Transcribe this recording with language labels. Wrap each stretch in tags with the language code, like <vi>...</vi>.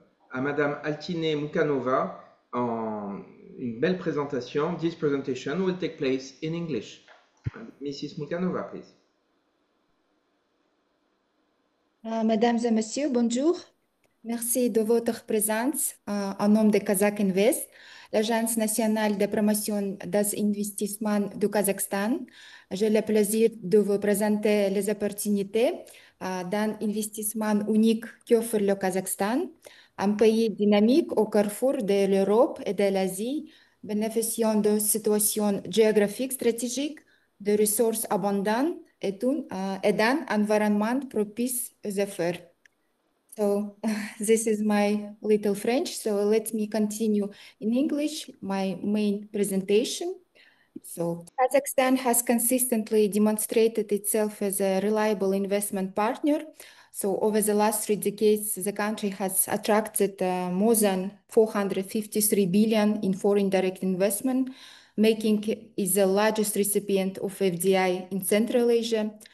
<fr>à Madame Altynay MUKANOVA en une belle présentation.</fr> <en>This presentation will take place in English. Mrs. MUKANOVA, please.</en> <fr>Mesdames et messieurs, bonjour. Merci de votre présence en nom de Kazakh Invest, l'Agence nationale de promotion des investissements du Kazakhstan. J'ai le plaisir de vous présenter les opportunités d'un investissement unique qu'offre le Kazakhstan, un pays dynamique au carrefour de l'Europe et de l'Asie, bénéficiant de situations géographiques stratégiques, de ressources abondantes et d'un environnement propice aux affaires.</fr> <en>So this is my little French. So let me continue in English, my main presentation. So Kazakhstan has consistently demonstrated itself as a reliable investment partner. So over the last 3 decades, the country has attracted more than 453 billion in foreign direct investment, making it the largest recipient of FDI in Central Asia.</en>